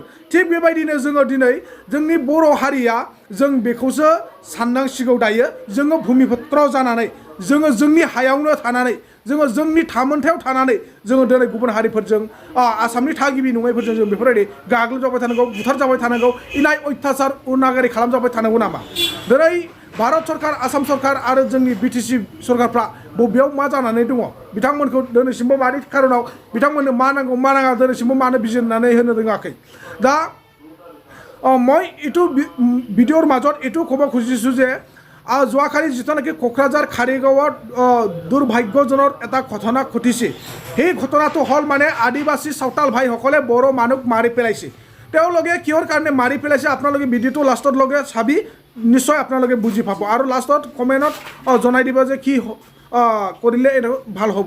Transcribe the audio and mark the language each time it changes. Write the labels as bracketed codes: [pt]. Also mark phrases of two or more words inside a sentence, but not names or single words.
[brx] थिग बेबायदिनो जोङो दिनै जोंनि बर' हारिया जों बेखौसो साननांसिगौ दायो जोङो भुमिपुत्र जानानै जोङो जोंनि हायावनो थानानै जोङो जोंनि थामोन्थायाव थानानै जोङो दिनै गुबुन हारिफोरजों आसामनि थागिबि नङैफोरजों जों बेफोरबायदि गाग्लोबजाबाय थानांगौ बुथारजाबाय थानांगौ इनाय अयथासार अनागारि खालामजाबाय थानांगौ नामा। दिनै भारत सरकार आसाम सरकार आरो जोंनि बिटिसि सरकारफ्रा बबेयाव मा जानानै दङ बिथांमोनखौ दिनैसिमबो मानि खारनाव बिथांमोननो मा नांगौ मा नाङा दिनैसिमबो मानो बिजिरनानै होनो रोङाखै। [as] दा মই এইটো ভিডিঅ'ৰ মাজত এইটো ক'ব খুজিছোঁ যে যোৱাকালি যিটো কোকৰাঝাৰ কাৰিগাঁৱত দুৰ্ভাগ্যজনক এটা ঘটনা ঘটিছে সেই ঘটনাটো হ'ল মানে আদিবাসী সাঁওতাল ভাইসকলে বড়ো মানুহক মাৰি পেলাইছে। তেওঁলোকে কিহৰ কাৰণে মাৰি পেলাইছে আপোনালোকে ভিডিঅ'টো লাষ্টত লগে চাবি নিশ্চয় আপোনালোকে বুজি পাব আৰু লাষ্টত কমেণ্টত জনাই দিব যে কি কৰিলে এইটো ভাল হ'ব।